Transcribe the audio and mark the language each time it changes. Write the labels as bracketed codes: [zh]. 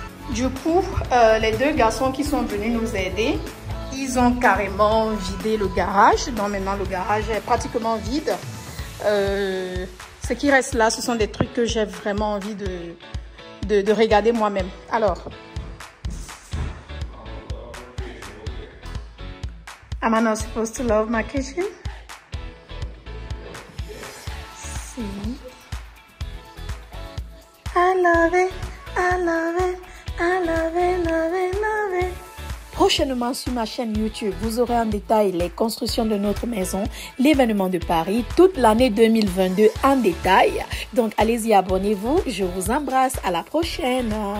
[fr] Du coup, les deux garçons qui sont venus nous aider, ils ont carrément vidé le garage. Donc maintenant, le garage est pratiquement vide. Ce qui reste là, ce sont des trucs que j'ai vraiment envie de regarder moi-même. [en] Alors, am I not supposed to love my kitchen? See? I love it, I love it, I love it, love it, love it. [fr] Prochainement sur ma chaîne YouTube, vous aurez en détail les constructions de notre maison, l'événement de Paris, toute l'année 2022 en détail. Donc allez-y, abonnez-vous. Je vous embrasse. À la prochaine.